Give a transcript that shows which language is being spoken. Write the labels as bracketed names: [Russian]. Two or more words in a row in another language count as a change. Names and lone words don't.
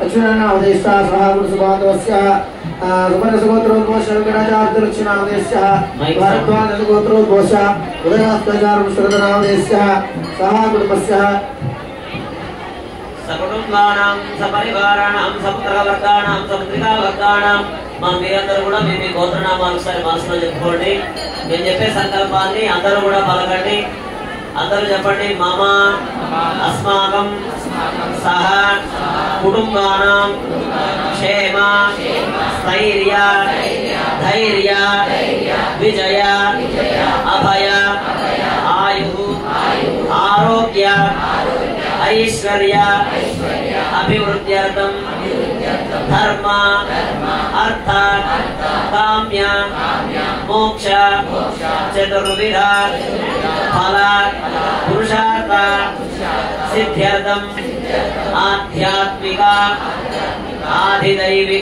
[Sanskrit] दक्षिणानामदेशः सहागुणसुभातवस्य सुपर्णसुगोत्रोद्भोषगणाचार्यदक्षिणामदेशः भारद्वाजसुगोत्रोद्भोषः उदयास्ताचार्यश्रदनामदेशः सहागुणपस्य सकुटुंबानां सपरिवाराणां सपुत्रवर्गाणां सपुत्रिकावर्गाणां [Telugu] మా మీరందరూ కూడా మీ గోత్రనామాలు ఒకసారి మనసులో చెప్పుకోండి. నేను చెప్పే సంకల్పాన్ని అందరూ కూడా పలకండి. అందరూ చెప్పండి. [Sanskrit] మమ అస్మాకం సహ కుటుంబానాం క్షేమ స్థైర్య ధైర్య విజయ అభయ ఆయు ఆరోగ్య ఐశ్వర్య అభివృద్ధ్యర్థం ధర్మ अर्थ काम्य मोक्ष चतुर्विध फल पुरुषार्थ सिद्ध्यर्थम आध्यात्मिक आधिदैविक